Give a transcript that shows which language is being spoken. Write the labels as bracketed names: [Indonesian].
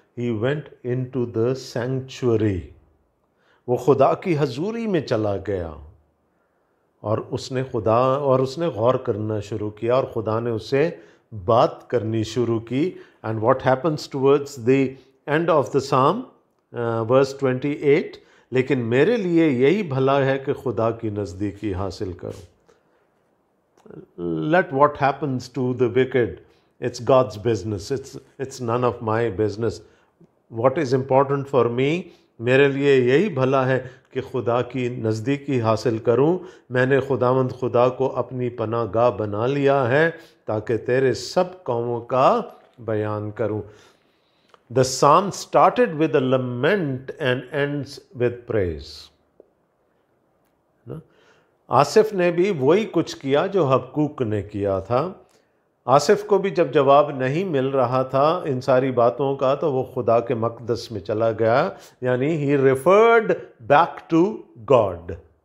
[English] He went into the sanctuary. [Hindi] वो खुदा की हजूरी में चला गया और उसने गौर करना शुरू किया और खुदा ने उसे बात करनी शुरू की। [English] And what happens towards the end of the psalm, verse 28, [Hindi] लेकिन मेरे लिए यही भला है कि खुदा की नज़दीकी हासिल करूं। [English] Let what happens to the wicked, it's God's business, it's none of my business. What is important for me [Hindi] मेरे लिए यही भला है कि खुदा की नज़दीकी हासिल करूं। मैंने खुदावंद खुदा को अपनी पनाह गाह बना लिया है ताकि तेरे सब कौमों का बयान करूं। [English] The psalm started with a lament and ends with praise। [Hindi] Asif ने भी वही कुछ किया जो हबक्कूक ने किया था। आसिफ को भी जब जवाब नहीं मिल रहा था इन सारी बातों का, तो वो खुदा के मकदस में चला गया, यानी [English] He referred back to God.